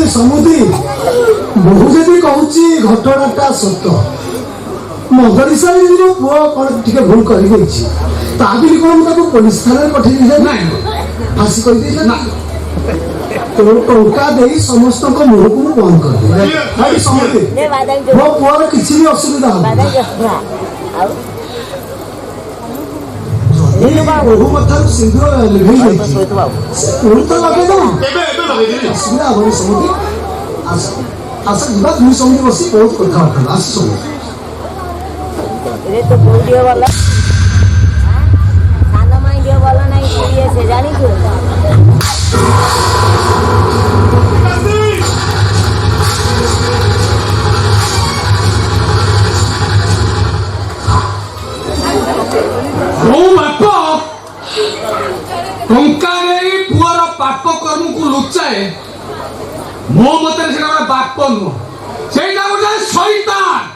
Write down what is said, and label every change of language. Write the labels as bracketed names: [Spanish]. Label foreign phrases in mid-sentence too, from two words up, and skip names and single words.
[Odia] ସମୁଦ୍ର ବହୁ ଯଦି କହୁଛି ଘଟଣାଟା ସତ ମଦରିସାରେ ପୁଅ କଣ ଟିକେ ଭୁଲ କରିଦେଇଛି ତା ବୋଲି କଣ ମୁଁ ତାକୁ ପୋଲିସ ଥାନାରେ ପଠେଇ ଦେଇଥାଏ ଫାଶୀ କରିଦେଇଥାଏ ଟଙ୍କା ଦେଇ ସମସ୍ତଙ୍କ ମୁହଁକୁ ମୁଁ ବନ୍ଦ କରିଦେବି ସମୁଦ୍ର ମୋ ପୁଅର କିଛି ବି ଅସୁବିଧା ହବ ବହୁ କଥାରୁ ସିନ୍ଦୁର ଲିଭେଇ ଯାଇଛି ସେ ପୁଣି ତ ଲଗେଇଦବ ଏବେ ଲଗେଇଦେବି ଅସୁବିଧା ହବନି ସମୁଦ୍ର ଆସ ଯିବା ଦୁଇ ସମୁଦ୍ର ବସି ବହୁତ କଥାବାର୍ତ୍ତା ଆସ ସମୁଦ୍ର रे तो वीडियो वाला सानो माई दियो वाला नहीं सीरियस है जानी क्यों ବାପ ଟଙ୍କା ନେଇ ପୁଅର ପାପ କର୍ମକୁ ଲୁଚାଏ ମୋ ମତରେ ସେଟା ଗୋଟେ ବାପ ନୁହଁ ସେଇଟା ଗୋଟେ ଶୈତାନ